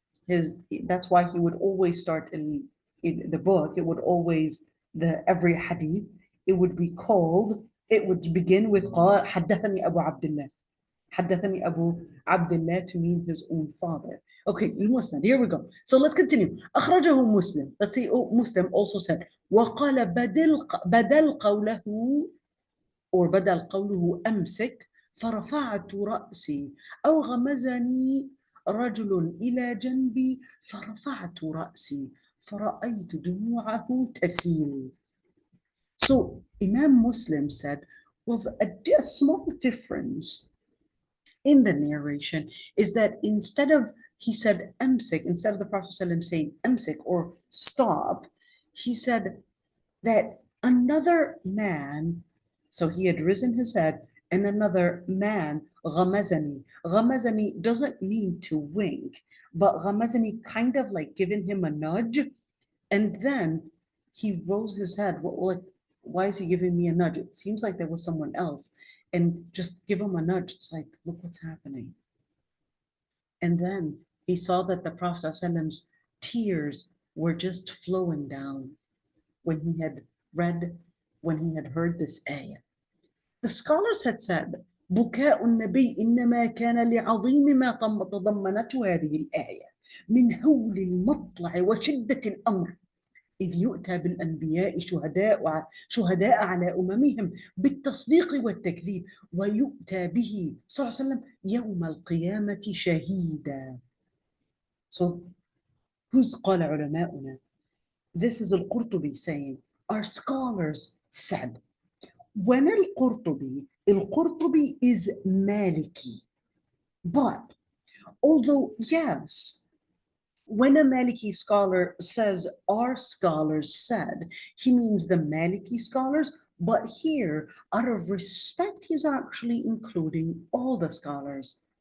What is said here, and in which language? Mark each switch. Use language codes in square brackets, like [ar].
[en] That's why he would always start in the book, it would always, every hadith, it would begin with [ar] حدثني أبو عبد الله. حدثني أبو عبد الله, [en] to mean his own father. Okay, Muslim, here we go. So let's continue. [ar] أخرجه مسلم. [en] Let's see, Muslim also said, [ar] وقال بدل قوله or بدل قوله أمسك فرفعت رأسي أو غمزني رجل إلى جنبي فرفعت رأسي فرأيت دموعه تسيل. [en] So Imam Muslim said, well, a small difference in the narration is that instead of, he said amsik, instead of the Prophet ﷺ saying amsik or stop, he said that another man, so he had risen his head, and another man, ghamazani. Ghamazani doesn't mean to wink, but ghamazani kind of like giving him a nudge, and then he rose his head. Like, why is he giving me a nudge? It seems like there was someone else. And just give him a nudge. It's like, look what's happening. And then he saw that the Prophet ﷺ's tears were just flowing down when he had heard this ayah. The scholars had said, [ar] بكاء النبي إنما كان لعظيم ما تضمنته هذه الآية من هول المطلع وشدة الأمر إذ يؤتى بالأنبياء شهداء على أممهم بالتصديق والتكذيب ويؤتى به صلى الله عليه وسلم يوم القيامة شهيدا. [en] So, who's [ar] قال علماؤنا? [en] This is al-Qurtubi saying, our scholars said, when al-Qurtubi is Maliki, but although yes, when a Maliki scholar says, our scholars said, he means the Maliki scholars, but here, out of respect, he's actually including all the scholars.